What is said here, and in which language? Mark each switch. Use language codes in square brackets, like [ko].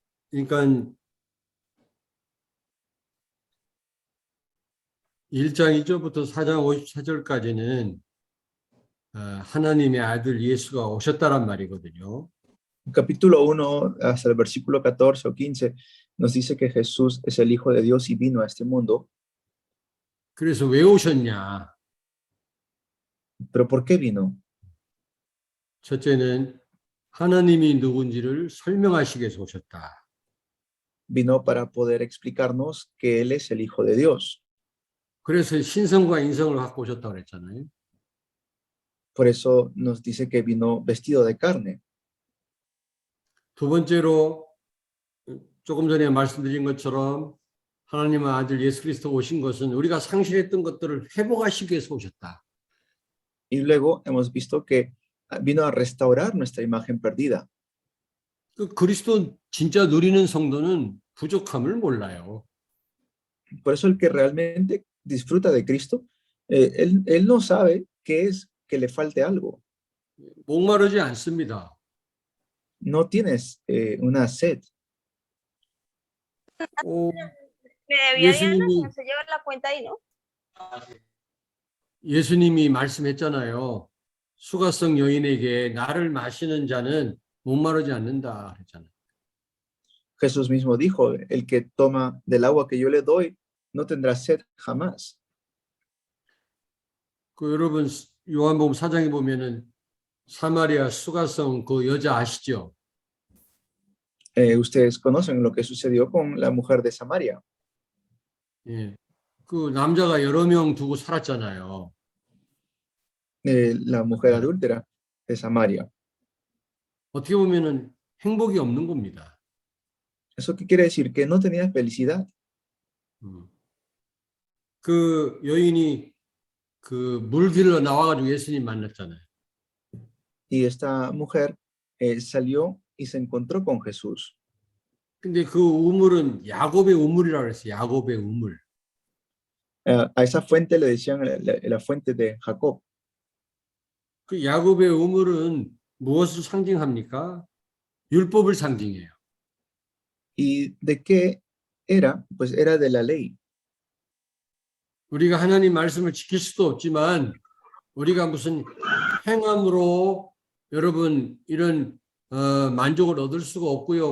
[ko] 그러니까 1장 2절부터 4장 54절까지는 하나님의 아들 예수가 오셨다란 말이거든요. [es] Capítulo 1 hasta el versículo 14 o 15 nos dice que Jesús es el Hijo de Dios y vino a este mundo. [ko] 그래서 왜 오셨냐? [es] ¿Pero por qué vino? [ko] 첫째는 하나님이 누군지를 설명하시기 위해서 오셨다. [es] Vino para poder explicarnos que Él es el Hijo de Dios. [ko] 그래서 신성과 인성을 갖고 오셨다고 그랬잖아요. [es] Por eso nos dice que vino vestido de carne. [ko] 두 번째로 조금 전에 말씀드린 것처럼 하나님의 아들 예수 그리스도 오신 것은 우리가 상실했던 것들을 회복하시기 위해서 오셨다. [es] Y luego hemos visto que vino a restaurar nuestra imagen perdida. [ko] 그 그리스도 진짜 누리는 성도는 부족함을 몰라요. [es] Por eso el que realmente disfruta de Cristo, él no sabe qué es que le falte algo. [ko] 목마르지 않습니다. [es] No tienes una sed. Me debía Diana, [ko] 예수님이 [es] no se lleva la cuenta ahí, ¿no? [ko] 예수님이 말씀했잖아요. 수가성 여인에게 나를 마시는 자는 목마르지 않는다 그랬잖아요. [es] Jesús mismo dijo, el que toma del agua que yo le doy no tendrá sed jamás. [ko] 그 여러분 요한복음 4장에 보면은 사마리아 수가성 그 여자 아시죠? [es] Ustedes conocen lo que sucedió con la mujer de Samaria. [ko] 예. 그 남자가 여러 명 두고 살았잖아요. [es] La mujer adúltera de Samaria. [ko] 어떻게 보면은 행복이 없는 겁니다. [es] ¿Eso qué quiere decir? Que no tenía felicidad. [ko] 그 여인이 그 물길로 나와가지고 예수님 만났잖아요. [es] Y esta mujer salió y se encontró con Jesús. [ko] 근데 그 우물은 야곱의 우물이라고 그랬어요. 야곱의 우물. [es] A esa fuente le decían la fuente de Jacob. [ko] 그 야곱의 우물은 무엇을 상징합니까? 율법을 상징해요. [es] ¿Y de qué era? Pues era de la ley. [ko] 우리가 하나님 말씀을 지킬 수도 없지만 우리가 무슨 행함으로 여러분 이런 만족을 얻을 수가 없고요.